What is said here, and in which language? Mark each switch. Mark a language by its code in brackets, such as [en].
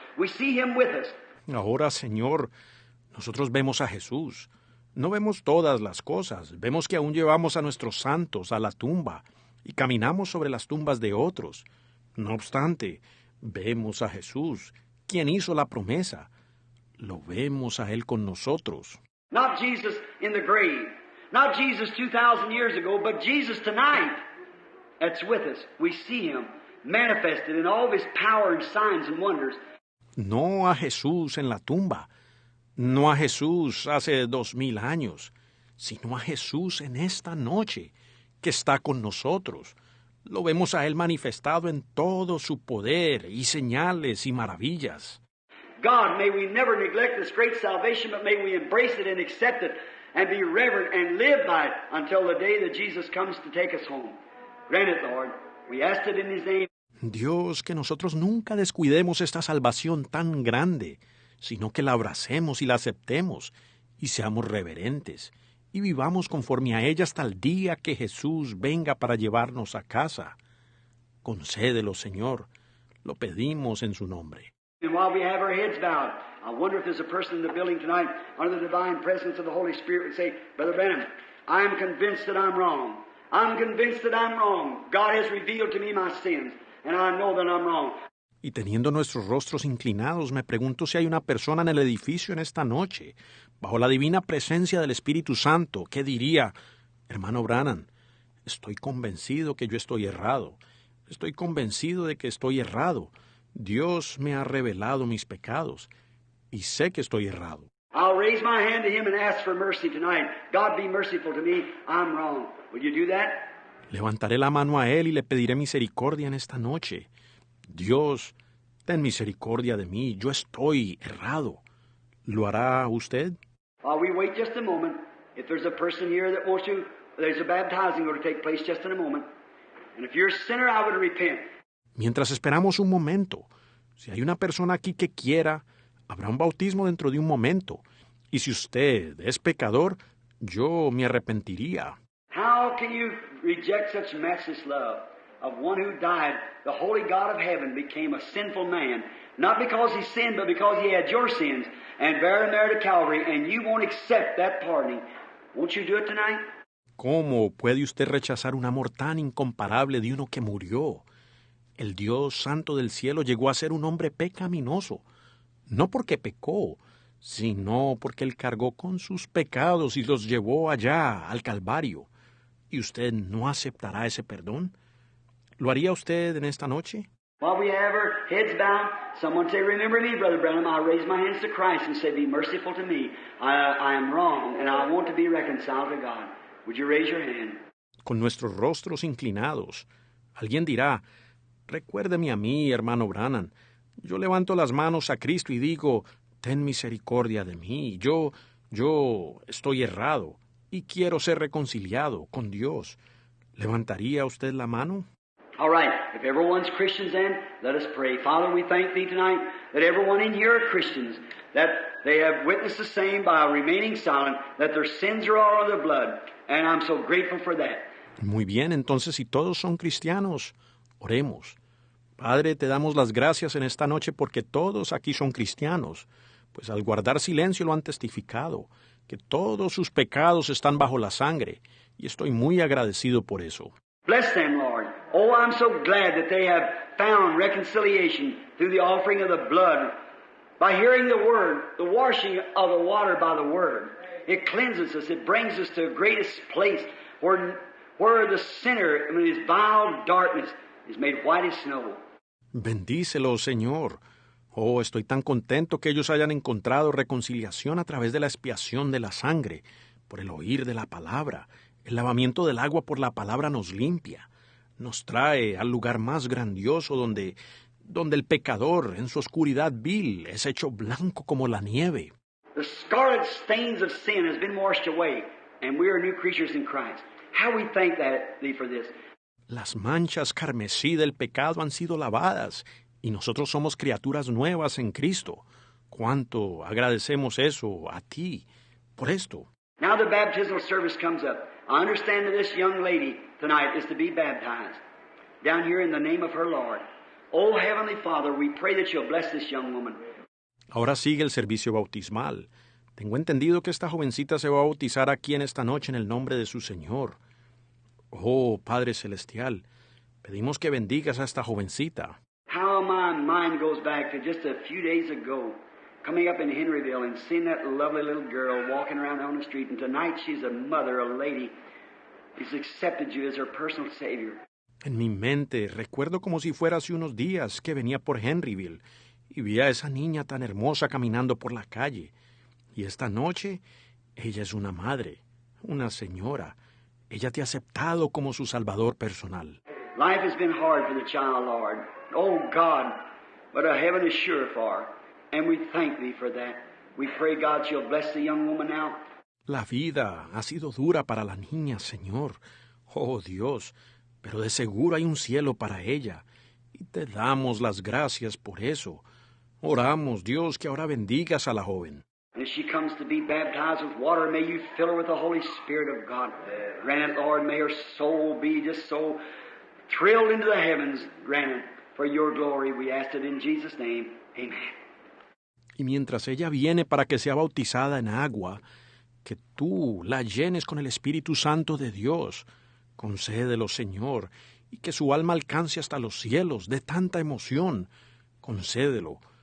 [en] We see Him with us. [es] Ahora, Señor, nosotros vemos a Jesús. No vemos todas las cosas. Vemos que aún llevamos a nuestros santos a la tumba y caminamos sobre las tumbas de otros. No obstante, vemos a Jesús, quien hizo la promesa. Lo vemos a Él con nosotros. [en] Not Jesus in the grave. Not Jesus 2,000 years ago, but Jesus tonight that's with us. We see Him manifested in all of His power and signs and wonders. [es] No a Jesús en la tumba, no a Jesús hace 2000 años, sino a Jesús en esta noche, que está con nosotros. Lo vemos a Él manifestado en todo su poder y señales y maravillas. [en] God, may we never neglect this great salvation, but may we embrace it and accept it and be reverent and live by it until the day that Jesus comes to take us home. Grant it, Lord. We ask it in His name. [es] Dios, que nosotros nunca descuidemos esta salvación tan grande, sino que la abracemos y la aceptemos y seamos reverentes y vivamos conforme a ella hasta el día que Jesús venga para llevarnos a casa. Concédelo, Señor. Lo pedimos en su nombre. [en] And while we have our heads bowed, I wonder if there's a person in the building tonight under the divine presence of the Holy Spirit would say, Brother Branham, I am convinced that I'm wrong. I'm convinced that I'm wrong. God has revealed to me my sins, and I know that I'm wrong. [es] Y teniendo nuestros rostros inclinados, me pregunto si hay una persona en el edificio en esta noche, bajo la divina presencia del Espíritu Santo, que diría, hermano Branham, estoy convencido que yo estoy errado. Estoy convencido de que estoy errado. Dios me ha revelado mis pecados y sé que estoy errado. [en] I'll raise my hand to Him and ask for mercy tonight. God, be merciful to me. I'm wrong. Will you do that? [es] Levantaré la mano a Él y le pediré misericordia en esta noche. Dios, ten misericordia de mí. Yo estoy errado. ¿Lo hará usted? [en] While we wait just a moment, if there's a person here that wants to, there's a baptizing going to take place just in a moment. And if you're a sinner, I would repent. [es] Mientras esperamos un momento, si hay una persona aquí que quiera, habrá un bautismo dentro de un momento. Y si usted es pecador, yo me arrepentiría. [en] How can you reject such matchless love of one who died? The holy God of heaven became a sinful man, not because he sinned, but because he had your sins, and bear them there to Calvary, and you won't accept that pardoning. Won't you do it tonight? [es] ¿Cómo puede usted rechazar un amor tan incomparable de uno que murió? El Dios Santo del cielo llegó a ser un hombre pecaminoso, no porque pecó, sino porque Él cargó con sus pecados y los llevó allá, al Calvario. ¿Y usted no aceptará ese perdón? ¿Lo haría usted en esta noche? [en] While we have our heads bowed, someone say, remember me, Brother Branham. I raise my hands to Christ and say, be merciful to me. I am wrong, and I want to be reconciled to God. Would you raise your hand? [es] Con nuestros rostros inclinados, alguien dirá, recuérdeme a mí, hermano Branham. Yo levanto las manos a Cristo y digo, ten misericordia de mí. Yo estoy errado y quiero ser reconciliado con Dios. ¿Levantaría usted la mano? [en] All right. If everyone's Christians then, let us pray. Father, we thank Thee tonight that everyone in here are Christians, that they have witnessed the same by remaining silent, that their sins are all in their blood, and I'm so grateful for that. [es] Muy bien, entonces si todos son cristianos, oremos. Padre, te damos las gracias en esta noche porque todos aquí son cristianos, pues al guardar silencio lo han testificado, que todos sus pecados están bajo la sangre, y estoy muy agradecido por eso. [en] Bless them, Lord. Oh, I'm so glad that they have found reconciliation through the offering of the blood. By hearing the Word, the washing of the water by the Word. It cleanses us. It brings us to the greatest place where the sinner in his vile darkness is made white as snow. [es] Bendícelo, Señor. Oh, estoy tan contento que ellos hayan encontrado reconciliación a través de la expiación de la sangre, por el oír de la palabra. El lavamiento del agua por la palabra nos limpia, nos trae al lugar más grandioso donde el pecador en su oscuridad vil es hecho blanco como la nieve. [en] The scarlet stains of sin has been washed away, and we are new creatures in Christ. How we thank thee for this. [es] Las manchas carmesí del pecado han sido lavadas y nosotros somos criaturas nuevas en Cristo. ¿Cuánto agradecemos eso a ti por esto? [en] Now the baptismal service comes up. I understand that this young lady tonight is to be baptized down here in the name of her Lord. Oh, Heavenly Father, we pray that you'll bless this young woman. [es] Ahora sigue el servicio bautismal. Tengo entendido que esta jovencita se va a bautizar aquí en esta noche en el nombre de su Señor. Oh, Padre Celestial, pedimos que bendigas a esta jovencita. [en] How my mind goes back to just a few days ago, coming up in Henryville and seeing that lovely little girl walking around on the street. And tonight she's a mother, a lady. She's accepted you as her personal Savior. [es] En mi mente recuerdo como si fuera hace unos días que venía por Henryville y vi a esa niña tan hermosa caminando por la calle. Y esta noche ella es una madre, una señora. Ella te ha aceptado como su salvador personal. [en] Life has been hard for the child, Lord. Oh, God, but a heaven is sure for. And we thank thee for that. We pray, God, you'll bless the young woman now. [es] La vida ha sido dura para la niña, Señor. Oh, Dios, pero de seguro hay un cielo para ella. Y te damos las gracias por eso. Oramos, Dios, que ahora bendigas a la joven. [en] And as she comes to be baptized with water, may you fill her with the Holy Spirit of God. Grant it, Lord, may her soul be just so thrilled into the heavens. Grant it for your glory. We ask it in Jesus' name. Amen. [es] Y mientras ella viene para que sea bautizada en agua, que tú la llenes con el Espíritu Santo de Dios. Concédelo, Señor, y que su alma alcance hasta los cielos de tanta emoción. Concédelo.